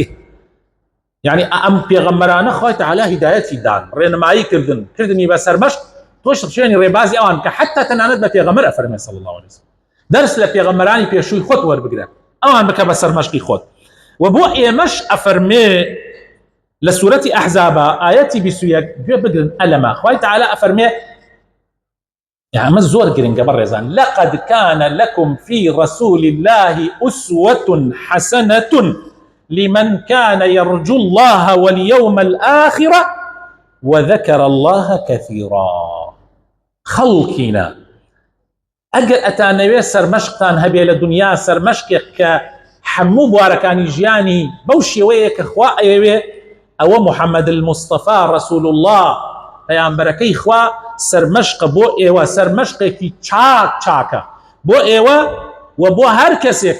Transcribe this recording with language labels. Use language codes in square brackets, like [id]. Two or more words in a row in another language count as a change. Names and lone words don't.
[ckb] یعنی ئەم پێغەمبەرانە خوای تەعالا هیدایەتی دان، ڕێنمایی کردنی بە سەرمەشق، تۆش شوێنی ڕێبازی ئەوان کە حتا تەنانەت بە پێغەمبەر ئەفەرمێ [ar] صلی الله عليه وسلم [ckb] دەرس لە پێغەمبەرانی پێشووی خۆت وەربگرە، ئەوان بکە بە سەرمەشقی خۆت. و بۆ ئێمەش ئەفەرمێ لە سورەتی ئەحزابە ئایەتی 21 گوێ بگرن ئەلەمە، خوای تەعالا ئەفەرمێ ئەمە زۆر گرنگە بەڕێزان، [ar] لقد كان لكم في رسول الله أسوة حسنة لمن كان يرجو الله واليوم الآخر وذكر الله كثيرا. [ckb] خەڵکینە ئەگەر ئەتانەوێ سەرمەشقتان هەبێ لە دنیا، سەرمەشقێک کە هەموو بوارەکانی ژیانی بەو شێوەیە کە خوا ئەیەوێ، ئەوە محەممەد المستەفا [ar] ڕەسوول الله [ckb] پەیامبەرەکەی خوا سەرمەشقە بۆ ئێوە، سەرمەشقێکی چاکە بۆ ئێوە و بۆ هەر کەسێک.